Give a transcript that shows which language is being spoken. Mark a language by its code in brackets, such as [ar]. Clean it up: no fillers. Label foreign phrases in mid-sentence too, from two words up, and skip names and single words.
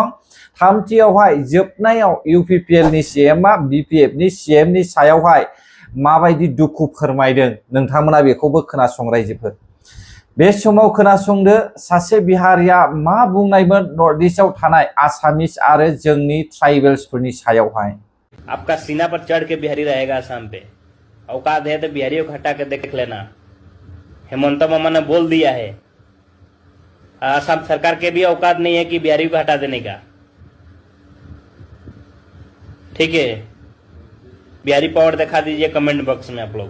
[brx] थामथियावहाय जोबनायाव इउपिपिएलनि सीएमआ बिपिएफनि सीएमनि सायावहाय माबायदि दुखु फोरमायदों नोंथांमोना बेखौबो खोनासं रायजोफोर। बे समाव खोनासंदो, सासे बिहारिया मा बुंनायमोन नर्थ इस्टआव थानाय आसामिस आरो जोंनि ट्राइबेल्सफोरनि सायावहाय। [hi] आपका सीना पर चढ़ के बिहारी रहेगा आसाम पे। औकात है तो बिहारियों को हटा के देख लेना। हेमंत मामा ने बोल दिया है, आसाम सरकार के भी औकात नहीं है कि बिहारी को हटा देने का। ठीक है, बिहारी पावर दिखा दीजिए कमेंट बॉक्स में आप लोग।